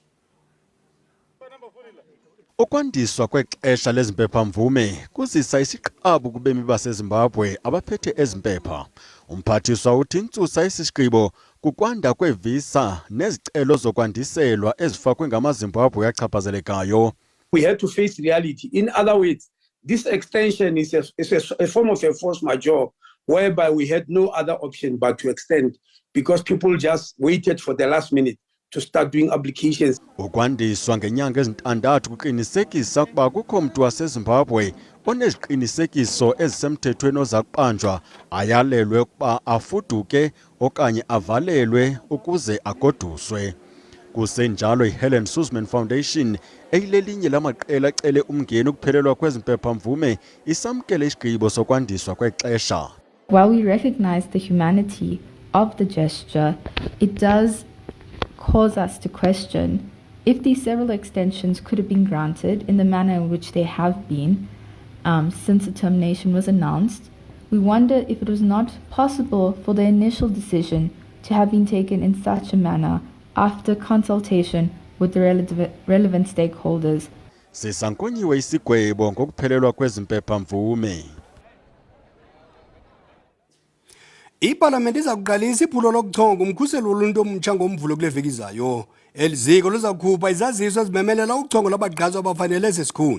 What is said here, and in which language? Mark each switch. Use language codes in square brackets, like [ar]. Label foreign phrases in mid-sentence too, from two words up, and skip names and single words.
[xh] Ukwandiswa kwexesha lezimpephamvume kuzisa isiqabu kubemi baseZimbabwe abaphethe ezimpepha. Umphathiswa uthi intsusa esisigqibo kukwanda kwevisa nezicelo zokwandiselwa ezifakwe ngamaZimbabwe achaphazelekayo. [en] We had to face reality. In other words, this extension is a form of a force majeure whereby we had no other option but to extend because people just waited for the last minute to start doing applications. [xh] Ukwandiswa ngenyanga ezintandathu kuqinisekisa ukuba kukho mntu waseZimbabwe oneziqinisekiso ezisemthethweni oza kubanjwa ayalelwe ukuba afuduke okanye avalelwe ukuze agoduswe. Kusenjalo iHelen Suzman Foundation eyilelinye lamaqela acele umngeni ukuphelelwa kwezimpephamvume isamkele isigqibo sokwandiswa kwexesha. [en] While we recognize the humanity of the gesture, it does cause us to question if these several extensions could have been granted in the manner in which they have been since the termination was announced. We wonder if it was not possible for the initial decision to have been taken in such a manner after consultation with the relevant stakeholders. [xh] Sisankonyiwe isigwebo ngokuphelelwa kwezimpephamvume. Iparlamente iza kuqalisa iphulo lokuchonga umkhuseli woluntu omtsha ngomvulo kule veki izayo. Eli ziko liza kukhupha izaziso ezimemelela uchongo lwabagqatswa abafanele esi sikhundla.